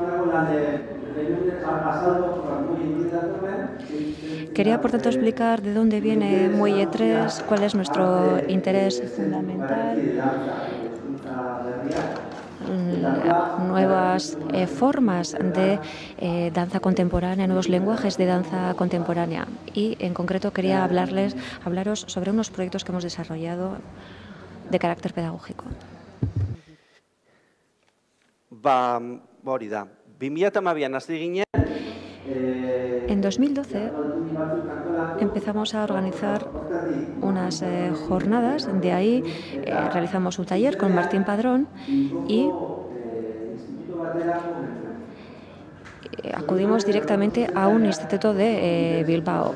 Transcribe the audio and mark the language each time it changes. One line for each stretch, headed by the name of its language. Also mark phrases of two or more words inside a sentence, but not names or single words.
Spanish: Quería, por tanto, explicar de dónde viene Muelle 3, cuál es nuestro interés fundamental, nuevas formas de danza contemporánea, nuevos lenguajes de danza contemporánea. Y, en concreto, quería hablaros sobre unos proyectos que hemos desarrollado de carácter pedagógico.
Basque: Hori da. 2012 hasi ginen.
Spanish: En 2012 empezamos a organizar unas jornadas, de ahí realizamos un taller con Martín Padrón y acudimos directamente a un instituto de Bilbao.